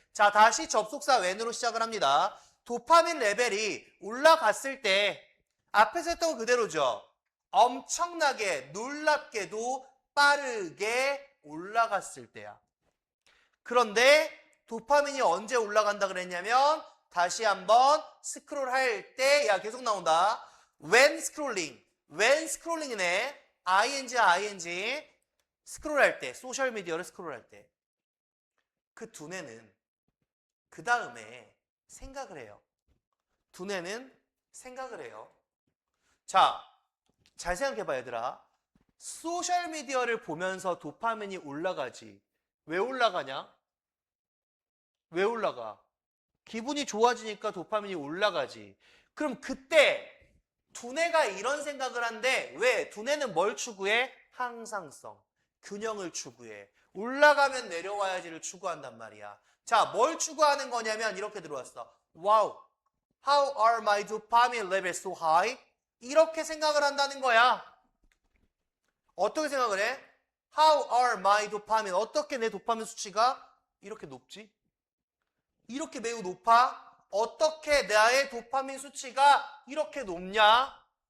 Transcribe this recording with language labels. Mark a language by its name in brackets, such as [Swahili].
[Korean] 자, 다시 접속사 when으로 시작을 합니다. 도파민 레벨이 올라갔을 때 앞에서 했던 거 그대로죠. 엄청나게 놀랍게도 빠르게 올라갔을 때야. 그런데 도파민이 언제 올라간다 그랬냐면 다시 한번 스크롤 할 때, 야 계속 나온다. [English] when scrolling [Korean] 이네. ing 스크롤 할 때, 소셜 미디어를 스크롤 할 때. 그 두뇌는 그 다음에 생각을 해요. 두뇌는 생각을 해요. 자, 잘 생각해봐 얘들아. 소셜 미디어를 보면서 도파민이 올라가지. 왜 올라가냐? 왜 올라가? 기분이 좋아지니까 도파민이 올라가지. 그럼 그때 두뇌가 이런 생각을 한데 왜? 두뇌는 뭘 추구해? 항상성, 균형을 추구해. 올라가면 내려와야지를 추구한단 말이야. 자, 뭘 추구하는 거냐면 이렇게 들어왔어. [English] Wow, how are my dopamine levels so high? [Korean] 이렇게 생각을 한다는 거야. 어떻게 생각을 해? [English] How are my dopamine? [Korean] 어떻게 내 도파민 수치가 이렇게 높지? 이렇게 매우 높아? 어떻게 나의 도파민 수치가 이렇게 높냐?